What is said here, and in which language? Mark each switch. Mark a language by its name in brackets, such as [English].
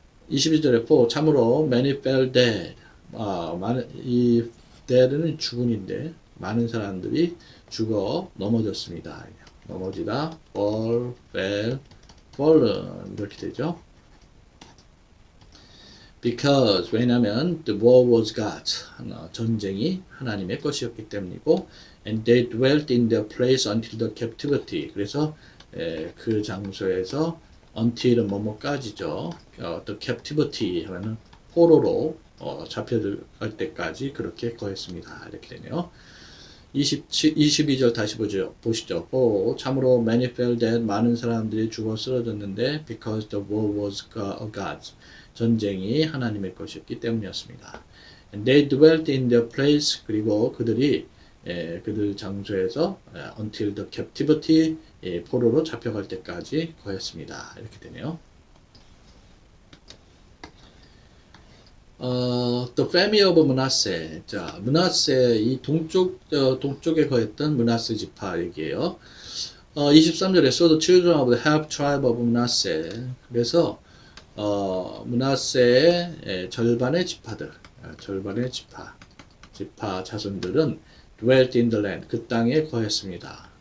[Korean] 22절에 참으로 [English] many fell dead [Korean] 이 dead는 죽은인데 많은 사람들이 죽어 넘어졌습니다. 넘어지다 fall, fell, fallen 이렇게 되죠. [English] Because [Korean] 왜냐하면 [English] the war was God's [Korean] 전쟁이 하나님의 것이었기 때문이고 [English] and they dwelt in their place until the captivity [Korean] 그래서 그 장소에서 [English] until은 뭐뭐까지죠. [Korean] the captivity 하면은 포로로 잡혀들 때까지 그렇게 거했습니다. 이렇게 되네요. 22절 다시 보시죠. 참으로 [English] many fell dead [Korean] 많은 사람들이 죽어 쓰러졌는데 [English] because the war was God's [Korean] 전쟁이 하나님의 것이었기 때문이었습니다. [English] And they dwelt in their place [Korean] 그리고 그들이 그들 장소에서 [English] until the captivity [Korean] 포로로 잡혀갈 때까지 거했습니다. 이렇게 되네요. [English] The family of Manasseh. [Korean] 자, 므낫세 이 동쪽에 거했던 므낫세 지파 얘기예요. 23절에 [English] So the children of the half tribe of Manasseh. [Korean] 그래서 므낫세의 절반의 지파들, 절반의 지파 자손들은 [English] dwelt in the land, [Korean] 그 땅에 거했습니다.